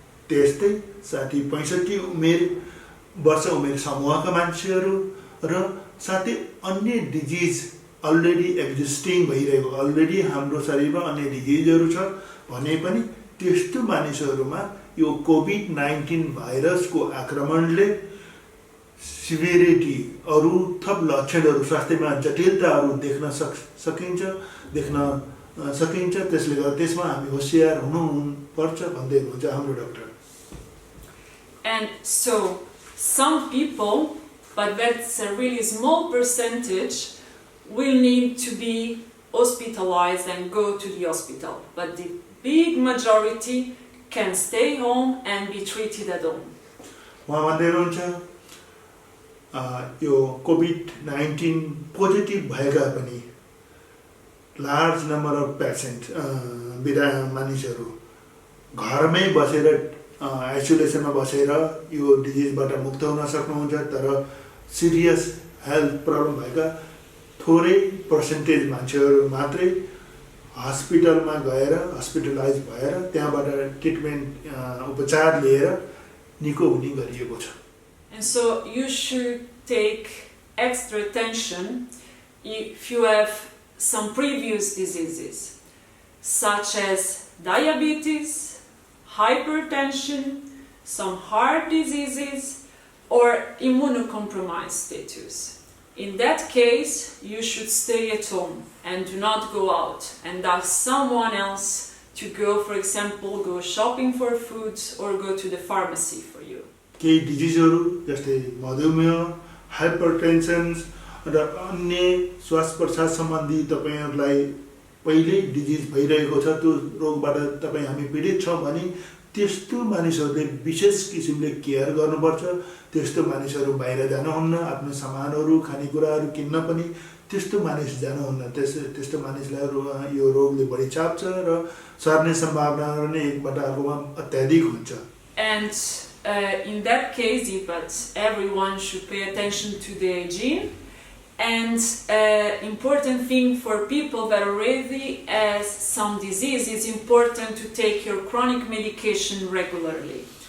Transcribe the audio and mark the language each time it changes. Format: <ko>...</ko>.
<ne>त्यस्तै 60-65 वर्ष उमेर समूहका मान्छेहरू र साथै अन्य डिजिज अलरेडी एक्जिस्टिङ भइरहेको, अलरेडी हाम्रो शरीरमा अन्य डिजिजहरू छ भने पनि त्यस्तो मानिसहरूमा यो कोभिड-19 भाइरसको आक्रमणले सिभियरिटी अरू थप लक्षणहरू स्वास्थ्यमा जटिलताहरू देख्न सकिन्छ। त्यसले गर्दा त्यसमा हामी होसियार हुनुपर्छ भन्दै हुनुहुन्छ हाम्रो doctor.</ne> <en>And so some people, but that's a really small percentage, will need to be hospitalized and go to the hospital, but the big majority can stay home and be treated at home.</en> <ne>उहाँ भन्दै हुनुहुन्छ यो COVID-19 positive भएका पनि large number of patient मानिसहरू घरमै बसेर आइसोलेसनमा बसेर यो डिजिजबाट मुक्त हुन सक्नुहुन्छ, तर सिरियस हेल्थ प्रब्लम भएका थोरै पर्सेन्टेज मान्छेहरू मात्रै हस्पिटलमा गएर हस्पिटलाइज भएर त्यहाँबाट ट्रिटमेन्ट उपचार लिएर निको हुने गरिएको छ।</ne> <en>And so you should take extra attention if you have some previous diseases, such as diabetes, hypertension, some heart diseases, or immunocompromised status. In that case, you should stay at home and do not go out and ask someone else to go, for example, go shopping for foods or go to the pharmacy for you.</en> <ne>केही डिजिजहरू जस्तै मधुमेह, hypertension र अन्य श्वास प्रश्वास सम्बन्धी तपाईहरुलाई पहिल्यै डिजिज भइरहेको छ, त्यो रोगबाट तपाई हामी पीडित छौं भने त्यस्तो मानिसहरूले विशेष किसिमले केयर गर्नुपर्छ। त्यस्तो मानिसहरू बाहिर जानुहुन्न, आफ्नो सामानहरू खानेकुराहरू किन्न पनि त्यस्तो मानिस जानुहुन्न। त्यस्तो मानिसलाई यो रोगले बढी चाप्छ र सर्ने सम्भावना नै एकबाट अर्कोमा अत्याधिक हुन्छ।</ne> <en>And in that case, but everyone should pay attention to the hygiene. And important thing for people that already has some disease, it's important to take your chronic medication regularly.</en>